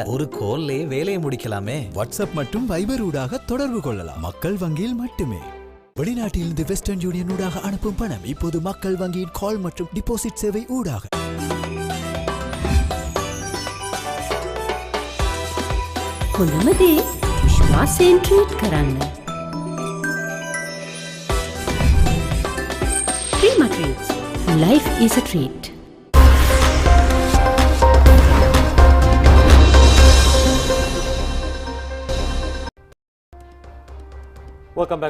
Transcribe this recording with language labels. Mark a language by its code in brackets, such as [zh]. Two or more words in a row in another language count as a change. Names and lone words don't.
[ta] ஒரு கோல்லே வேலையை முடிக்கலாமே. வாட்ஸ்அப் மற்றும் வைபர் ஊடாக தொடர்பு கொள்ளலாம். மக்கள் வங்கியில் மட்டுமே. வெளிநாட்டிலிருந்து வெஸ்டர்ன் யூனியன் ஊடாக அனுப்பும் பணம் இப்போது மக்கள் வங்கியின் கால் மற்றும் டிபாசிட் சேவை ஊடாக. [si] හොඳම දේ විශ්වාසයෙන් ට්‍රීට් කරන්න. [en] Prima Treats. Life is a treat. Welcome back.